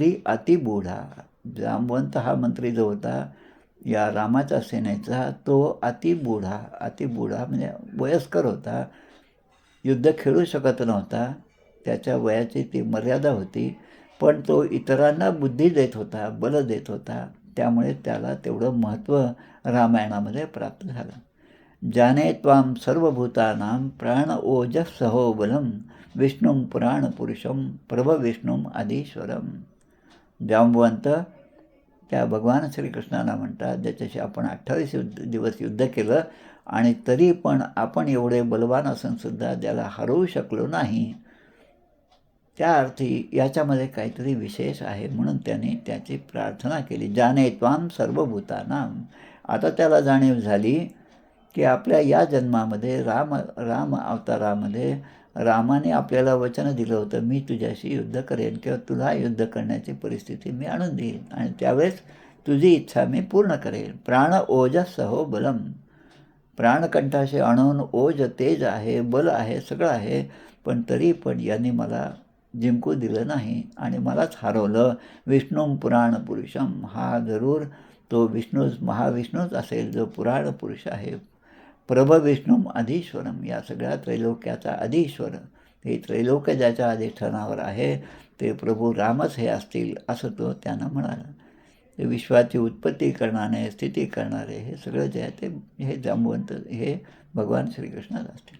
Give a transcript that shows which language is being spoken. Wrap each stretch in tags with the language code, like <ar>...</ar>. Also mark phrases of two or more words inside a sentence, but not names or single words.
<mr>जांबवंत हा मंत्री जो होता या रामाच्या सेनेचा तो अतिबुढा म्हणजे वयस्कर होता, युद्ध खेळू शकत नव्हता, त्याच्या वयाची ती मर्यादा होती, पण तो इतरांना बुद्धी देत होता, बल देत होता, त्यामुळे त्याला तेवढं महत्त्व रामायणामध्ये प्राप्त झालं.</mr> <sa>जाने त्वां सर्वभूतानां प्राण ओजस्सहो बलम विष्णुं पुराणपुरुषं प्रभविष्णुं आधीश्वरम.</sa> <mr>जांबवंत त्या भगवान श्रीकृष्णाला म्हणतात, ज्याच्याशी आपण 28 दिवस युद्ध केलं आणि तरी पण आपण एवढे बलवान असूनसुद्धा त्याला हरवू शकलो नाही, त्या अर्थी याच्यामध्ये काहीतरी विशेष आहे, म्हणून त्याने त्याची प्रार्थना केली.</mr> <sa>जाने त्वां सर्वभूतानां.</sa> <mr>आता त्याला जाणीव झाली की आपल्या या जन्मामध्ये राम अवतारामध्ये रामाने आपल्याला वचन दिलं होतं, मी तुझ्याशी युद्ध करेन किंवा तुला युद्ध करण्याची परिस्थिती मी आणून देईन आणि त्यावेळेस तुझी इच्छा मी पूर्ण करेन.</mr> <sa>प्राण ओजस्सहो बलम.</sa> <mr>प्राणकंठाशी आणून ओज तेज आहे, बल आहे, सगळं आहे, पण तरी पण यांनी मला जिंकू दिलं नाही आणि मलाच हरवलं.</mr> <sa>विष्णुं पुराण पुरुषम.</sa> <mr>हा जरूर तो महाविष्णूच असेल, जो पुराण पुरुष आहे.</mr> <sa>प्रभविष्णुं अधीश्वरम.</sa> <mr>या सगळ्या त्रैलोक्याचा अधीश्वर, हे त्रैलोक्य ज्याच्या अधिष्ठानावर आहे ते प्रभू रामच हे असतील, असं तो त्यांना म्हणाला. ते विश्वाची उत्पत्ती करणारे, स्थिती करणारे, हे सगळं जे आहे ते हे जांबवंत हे भगवान श्रीकृष्णच असतील.</mr>